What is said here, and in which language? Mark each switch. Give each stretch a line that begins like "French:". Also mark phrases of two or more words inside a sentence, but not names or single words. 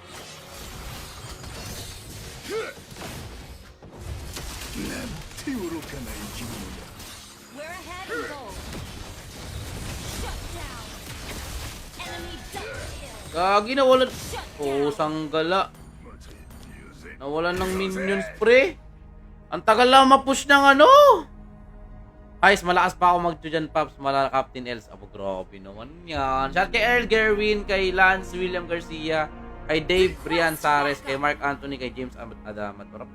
Japanese: なんて愚かな生き物だ
English: We're ahead in gold. Shut down. Enemy double kill.
Filipino: Gagi, nawalan.
English: Shut down.
Filipino: Pusang gala.
Japanese: また言うぜ
Filipino: Nawalan ng minions, pre. Ang tagal lang ma-push ng ano. Guys, malakas pa ako mag-2 dyan, Paps. Mala Captain Els. Abo, grabe naman yan. Shout kay Earl Gerwin, kay Lance William Garcia, Kay Dave Brian Sares, kay Mark Anthony, kay James Adamat.